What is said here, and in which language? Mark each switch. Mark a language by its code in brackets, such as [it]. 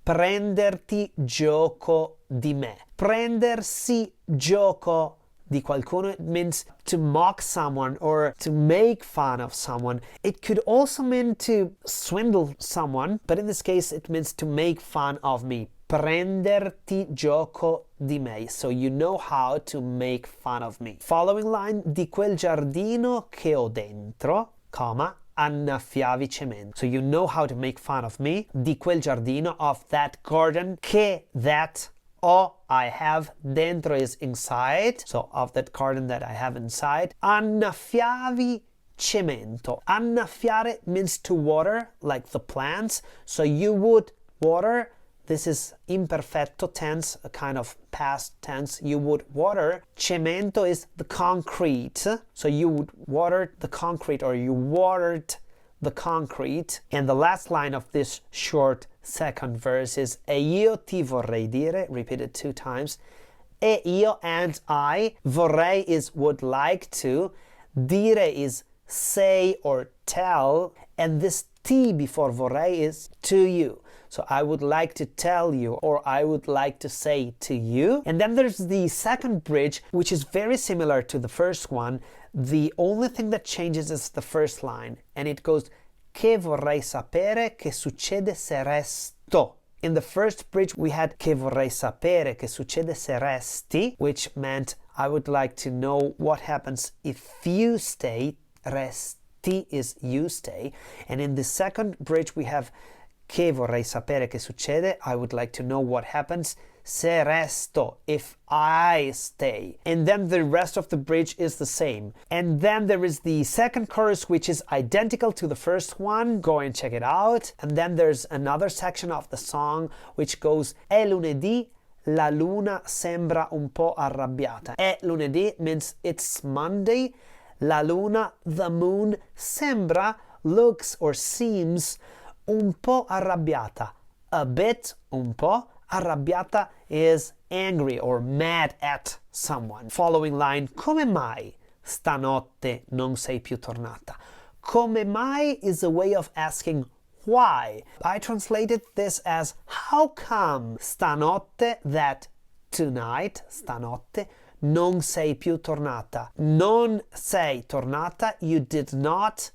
[it] Prenderti gioco di me. Prendersi gioco di qualcuno, [en] it means to mock someone or to make fun of someone. It could also mean to swindle someone, but in this case it means to make fun of me. [it] Prenderti gioco di me. [en] So you know how to make fun of me. Following line, [it] di quel giardino che ho dentro, comma, annaffiavi cemento. [en] So you know how to make fun of me. [it] Di quel giardino, [en] of that garden, che, that, ho, I have, dentro is inside. So of that garden that I have inside. [it] Annaffiavi cemento. [en] Annaffiare means to water, like the plants. So you would water. This is imperfetto tense, a kind of past tense. You would water. Cemento is the concrete. So you would water the concrete, or you watered the concrete. And the last line of this short second verse is [it] E io ti vorrei dire, [en] repeated 2 times. E io, and I. Vorrei is would like to. Dire is say or tell. And this ti before vorrei is to you. So I would like to tell you, or I would like to say to you. And then there's the second bridge, which is very similar to the first one. The only thing that changes is the first line. And it goes, [it] che vorrei sapere che succede se resto. [en] In the first bridge, we had [it] che vorrei sapere che succede se resti, [en] which meant I would like to know what happens if you stay. Resti is you stay. And in the second bridge, we have [it] che vorrei sapere che succede. [en] I would like to know what happens se resto, if I stay. And then the rest of the bridge is the same. And then there is the second chorus, which is identical to the first one. Go and check it out. And then there's another section of the song which goes [it] È lunedì, la luna sembra un po' arrabbiata. [en] È lunedì means it's Monday. La luna, the moon, sembra, looks or seems, un po' arrabbiata. A bit, un po'. Arrabbiata is angry or mad at someone. Following line, [it] come mai stanotte non sei più tornata? [en] Come mai is a way of asking why. I translated this as how come stanotte, that tonight, stanotte, [it] non sei più tornata. Non sei tornata, [en] you did not.